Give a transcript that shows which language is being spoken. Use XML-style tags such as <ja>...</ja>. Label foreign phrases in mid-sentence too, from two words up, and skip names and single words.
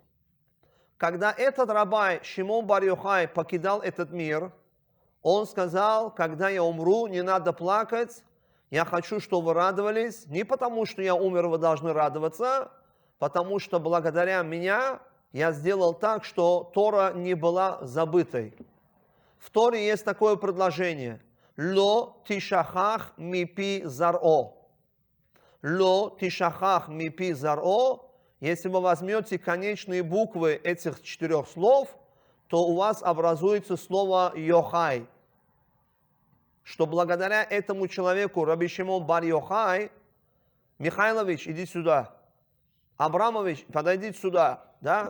<ru>Когда этот рабай Шимон бар Йохай покидал этот мир, он сказал: когда я умру, не надо плакать, я хочу, чтобы вы радовались, не потому, что я умер, вы должны радоваться, потому что благодаря меня я сделал так, что Тора не была забытой. В Торе есть такое предложение:</ru> <he>«לא תשכח מפי זרעו». «לא תשכח מפי זרעו».</he> <ru>Если вы возьмете конечные буквы этих 4 слов, то у вас образуется слово «Йохай». Что благодаря этому человеку, Раби Шимон бар Йохай, Михайлович, иди сюда, Абрамович, подойдите сюда, да?</ru>